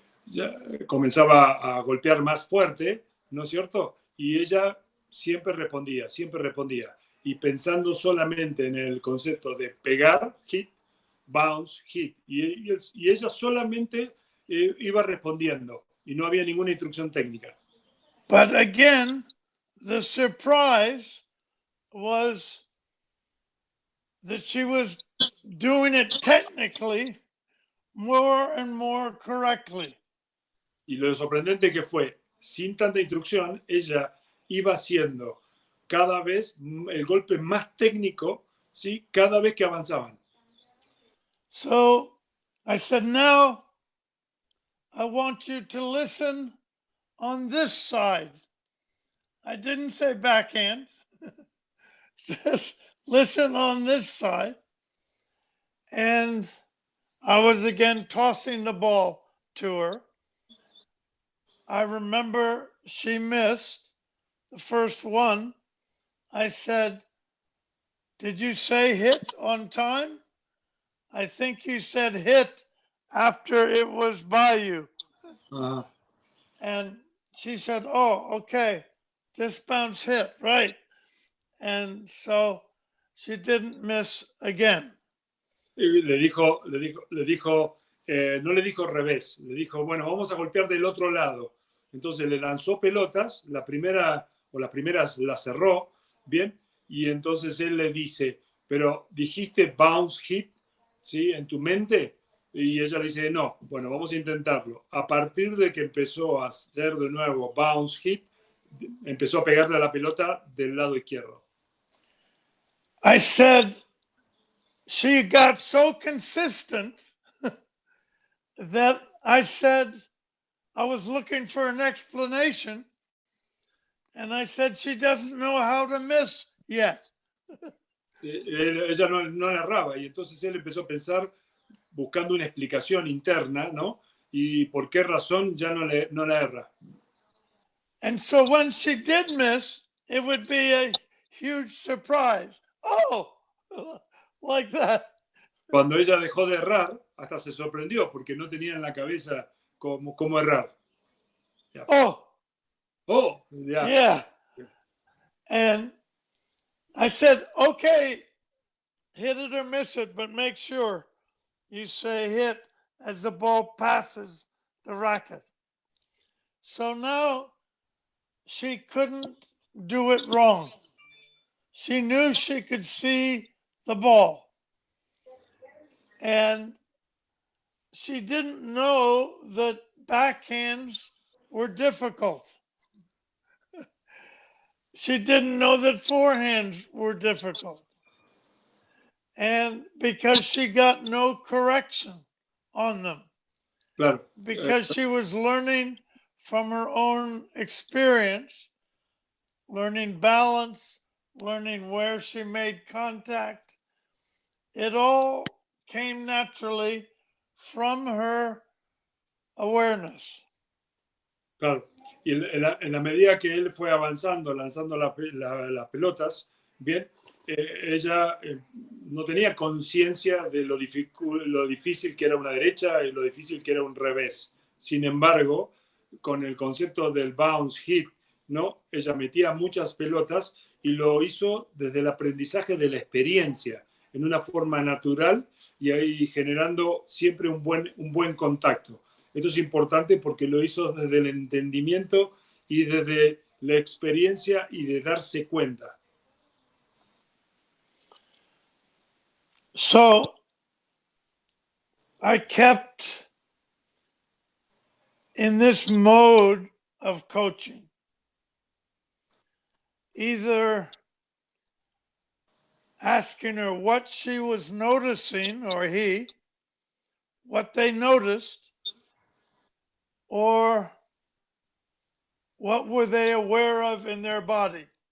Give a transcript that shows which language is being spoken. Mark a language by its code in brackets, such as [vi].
[es] ya comenzaba a golpear más fuerte, ¿no es cierto? Y ella siempre respondía, siempre respondía. Y pensando solamente en el concepto de pegar, [en] hit, bounce, hit. [es] Y ella solamente iba respondiendo y no había ninguna instrucción técnica. [en] But again, the surprise was that she was doing it technically more and more correctly. [es] Y lo sorprendente que fue, sin tanta instrucción, ella iba haciendo cada vez el golpe más técnico, ¿sí? Cada vez que avanzaban. [en] So I said, now I want you to listen on this side. I didn't say backhand. Just listen on this side. And I was again tossing the ball to her. I remember she missed the first one. I said, did you say hit on time? I think you said hit after it was by you. Uh-huh. And she said, oh, okay, this bounce hit, right. And so she didn't miss again. [es] Y le dijo, no le dijo revés, le dijo, bueno, vamos a golpear del otro lado. Entonces le lanzó pelotas, la primera o las primeras la cerró, bien, y entonces él le dice, pero dijiste bounce hit, ¿sí? En tu mente, y ella le dice, no, bueno, vamos a intentarlo. A partir de que empezó a hacer de nuevo bounce hit, empezó a pegarle a la pelota del lado izquierdo. [en] I said, she got so consistent that I said, I was looking for an explanation, and I said, she doesn't know how to miss yet. [es] Ella no erraba, y entonces él empezó a pensar buscando una explicación interna, ¿no? Y por qué razón ya no la erra. [en] And so when she did miss, it would be a huge surprise. Oh, like that. [es] Cuando ella dejó de errar, hasta se sorprendió porque no tenía en la cabeza cómo errar. Yeah. Oh, yeah. Yeah. [en] And I said, okay, hit it or miss it, but make sure you say hit as the ball passes the racket. So now she couldn't do it wrong. She knew she could see the ball. And she didn't know that backhands were difficult. She didn't know that forehands were difficult. And because she got no correction on them. [es] Claro. [en] Because she was learning from her own experience, learning balance, learning where she made contact. It all came naturally from her awareness. [es] Claro. Y en la medida que él fue avanzando, lanzando las pelotas, bien, ella no tenía conciencia de lo difícil que era una derecha y lo difícil que era un revés. Sin embargo, con el concepto del bounce hit, ¿no? Ella metía muchas pelotas y lo hizo desde el aprendizaje de la experiencia, en una forma natural y ahí generando siempre un buen contacto. Esto es importante porque lo hizo desde el entendimiento y desde la experiencia y de darse cuenta. [en] So I kept in this mode of coaching, either asking her what she was noticing, or he, what they noticed, or what were they aware of in their body.